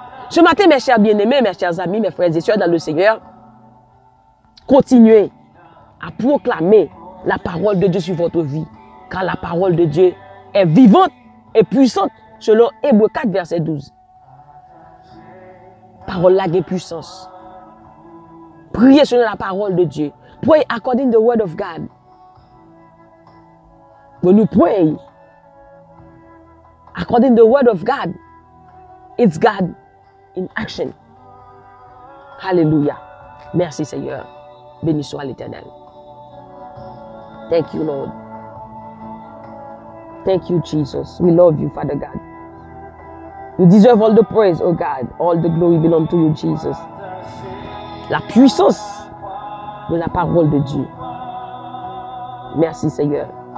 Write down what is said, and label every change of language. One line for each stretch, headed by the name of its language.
French: Ce matin, mes chers bien-aimés, mes chers amis, mes frères et sœurs dans le Seigneur, continuez à proclamer la parole de Dieu sur votre vie. Car la parole de Dieu est vivante et puissante selon Hébreux 4, verset 12. Parole là de puissance. Priez selon la parole de Dieu.
English: Pray according to the word of God. When you pray according to the word of God, it's God in action.
French: Hallelujah. Merci Seigneur. Béni soit l'Éternel.
English: Thank you, Lord. Thank you, Jesus. We love you, Father God. You deserve all the praise, oh God. All the glory belongs to you, Jesus.
French: La puissance de la parole de Dieu. Merci, Seigneur.